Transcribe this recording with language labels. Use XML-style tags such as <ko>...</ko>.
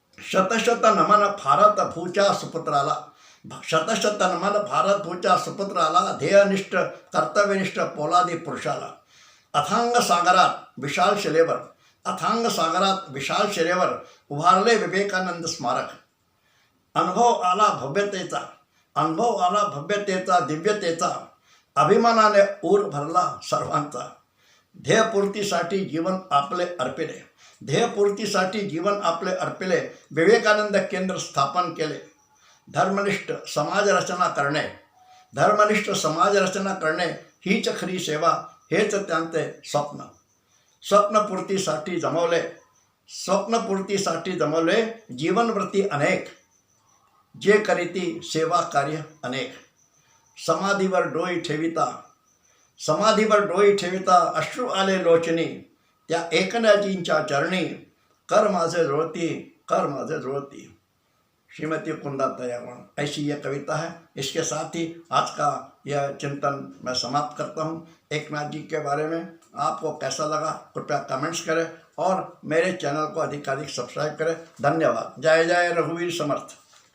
<mr>शत शत नमन भारत भूचा सुपुत्राला, शत शत नमन भारत भूचा सुपुत्राला, ध्येयनिष्ठ कर्तव्यनिष्ठ पोलादी पुरुषाला। अथांग सागरात विशाल शिलेवर, अथांग सागरात विशाल शिलेवर उभारले विवेकानंद स्मारक। अनुभव आला भव्यतेचा, अनुभव आला भव्यतेचा दिव्यतेचा, अभिमानाने ऊर भरला सर्वांचा। ध्येयपूर्तीसाठी जीवन आपले अर्पिले, ध्येयपूर्तीसाठी जीवन आपले अर्पिले, विवेकानंद केंद्र स्थापन केले। धर्मनिष्ठ समाज रचना करणे, धर्मनिष्ठ समाज रचना करणे हीच खरी सेवा, हेच त्यांचे स्वप्न। स्वप्नपूर्तीसाठी जमवले, स्वप्नपूर्तीसाठी जमवले जीवनव्रती अनेक, जे करीती सेवा कार्य अनेक। समाधीवर डोई ठेविता, समाधीवर डोई ठेविता, अश्रू आले लोचनी, त्या एकनाथजींच्या चरणी, कर माझे जुळती, कर माझे जुळती।</mr> <hi>श्रीमती कुंदाताई आगवण। ऐसी यह कविता है। इसके साथ ही आज का यह चिंतन मैं समाप्त करता हूँ। एकनाथ जी के बारे में आपको कैसा लगा कृपया कमेंट्स करें और मेरे चैनल को अधिकाधिक सब्सक्राइब करें। धन्यवाद। जय जय रघुवीर समर्थ।</hi>